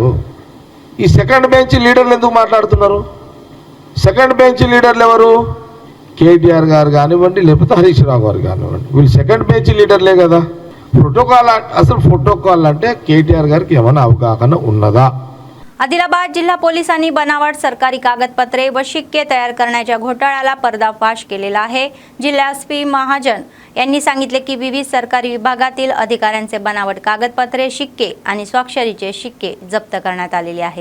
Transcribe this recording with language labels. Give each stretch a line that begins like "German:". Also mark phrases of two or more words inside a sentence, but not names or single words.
Telugu: ఈ
English: second bench
Telugu: లీడర్లు ఎందుకు మాట్లాడుతున్నారు?
English: second bench
Telugu: లీడర్లు ఎవరు? కేటీఆర్ గారు కానివ్వండి లేకపోతే హరీష్ రావు గారు కానివ్వండి, వీళ్ళు
English: second bench
Telugu: లీడర్లే కదా। ప్రోటోకాల్ అంటే కేటీఆర్ గారికి ఏమైనా అవగాహన ఉన్నదా?
Marathi: आदिलाबाद जिल्हा पोलिसांनी बनावट सरकारी कागदपत्रे व शिक्के तयार करण्याच्या घोटाळ्याला पर्दाफाश केलेला आहे। जिल्हा एसपी महाजन यांनी सांगितले की विविध सरकारी विभागातील अधिकाऱ्यांचे बनावट कागदपत्रे, शिक्के आणि स्वाक्षरीचे शिक्के जप्त करण्यात आलेले आहे।